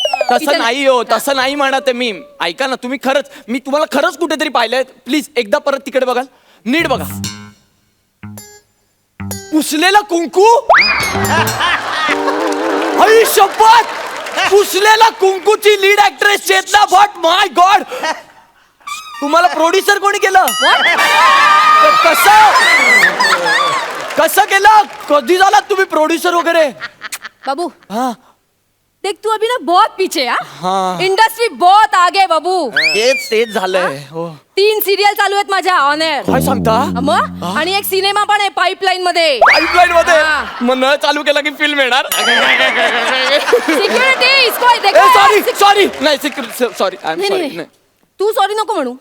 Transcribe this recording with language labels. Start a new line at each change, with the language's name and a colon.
Marathi: तसं नाही हो तसं नाही म्हणत आहे मी ऐका ना तुम्ही खरंच मी तुम्हाला खरंच कुठेतरी पाहिलंय प्लीज एकदा परत तिकडे बघाल नीट बघा पुसलेला कुंकू आई शपथ पुसलेला कुंकूची लीड ऍक्ट्रेस चेतना भट माय गॉड तुम्हाला प्रोड्युसर कोणी केलं कसं कसं केलं कधी झाला तुम्ही प्रोड्युसर वगैरे
Hindi: बाबू
Marathi: हा
Hindi: देख तू अभी ना बहुत पीछे हाँ। हाँ इंडस्ट्री बहुत आगे बाबू
Marathi: तेच झालंय हो 3 सिरियल चालू आहेत माझ्या ऑन एअर काय सांगता मग आणि एक सिनेमा पण आहे पाईपलाईन मध्ये पाईपलाईन मध्ये हा. मग न चालू केला की फिल्म येणार
Hindi: सिक्युरिटी इसको देखो
English: sorry sorry नाही sorry I am
Marathi: नाही,
English: sorry
Marathi: नाही. तू सॉरी नको म्हणू